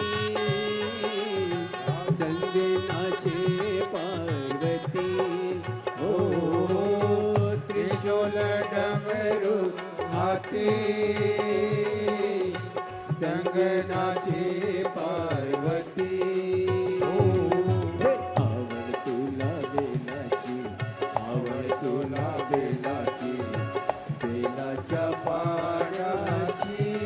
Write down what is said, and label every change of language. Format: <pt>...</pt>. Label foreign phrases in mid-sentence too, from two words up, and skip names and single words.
<hi>संग नाचे पार्वती हो त्रिशूल डमरू हाथी संग नाचे पार्वती हो</hi> <mr>आवड तुला बेलाची आवड तुला बेलाची बेलाच्या पाण्याची</mr>